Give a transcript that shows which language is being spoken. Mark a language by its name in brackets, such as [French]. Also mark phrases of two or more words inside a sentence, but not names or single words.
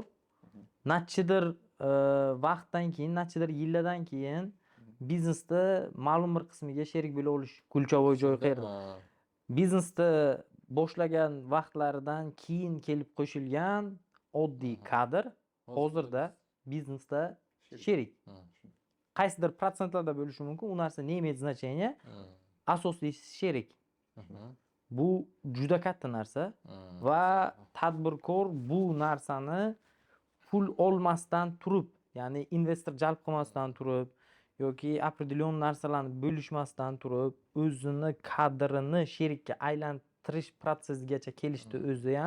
[Uzbek] Nachidir vaqtdan keyin, nachidir yillardan keyin biznesda ma'lum bir qismiga sherik bo'la olish kulchavoy joy qayerda? Biznesda boshlagan vaqtlaridan keyin kelib qo'shilgan oddiy kadr hozirda biznesda sherik. Qaysidir protsentlarda bo'lishi mumkin, u narsa [Russian] не имеет значения. [Uzbek] Asosiysi sherik. Bu juda katta narsa va tadbirkor bu narsani pul olmasdan turib, ya'ni investor jalb qilmasdan turib yoki определён narsalarni bo'lishmasdan turib, o'zini kadrini sherikka aylantirish protsessigacha kelishdi o'zi ham.